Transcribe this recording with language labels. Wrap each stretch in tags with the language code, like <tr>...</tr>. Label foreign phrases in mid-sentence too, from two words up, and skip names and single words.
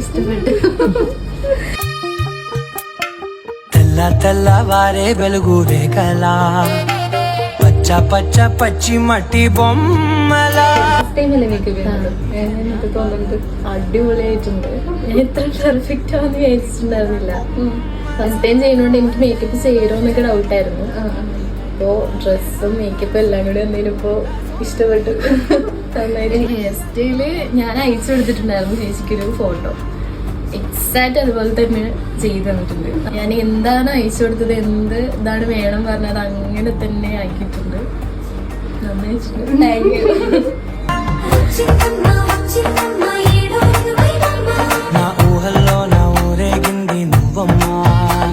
<ml>ఇష్టപ്പെട്ടു.</ml> <te>తెల్లవారే వెలుగు రేఖలా పచ్చ పచ్చ పచ్చి మట్టి బొమ్మలా.</te> <ml>എനിക്ക് തോന്നുന്നുണ്ട് അടിപൊളിയായിട്ടുണ്ട്. ഞാൻ ഇത്ര പെർഫെക്റ്റ് ആണെന്ന് വിചാരിച്ചിട്ടുണ്ടായിരുന്നില്ല.</ml> <en>first time</en> <ml>ചെയ്യുന്നോണ്ട് എനിക്ക് മേക്കപ്പ് ചെയ്യണോ എന്നൊക്കെ ഡൗട്ടായിരുന്നു. അപ്പോ ഡ്രസ്സും മേക്കപ്പും എല്ലാം കൂടി വന്നതിനിപ്പോ ഇഷ്ടപ്പെട്ടു.</ml> <en>hair style</en> <ml>ഞാൻ അയച്ചു കൊടുത്തിട്ടുണ്ടായിരുന്നു ചേച്ചിക്കൊരു ഫോട്ടോ. എക്സാക്റ്റ് അതുപോലെ തന്നെ ചെയ്ത് തന്നിട്ടുണ്ട്. ഞാൻ എന്താണ് അയച്ചു കൊടുത്തത്, എന്ത് ഇതാണ് വേണം പറഞ്ഞത് അങ്ങനെ തന്നെ ആക്കിയിട്ടുണ്ട്. നന്നായിട്ടുണ്ട്.</ml> <en>thank you.</en> <te>నా ఊహల్లో నా ఊరేగింది నువ్వమ్మా.</te>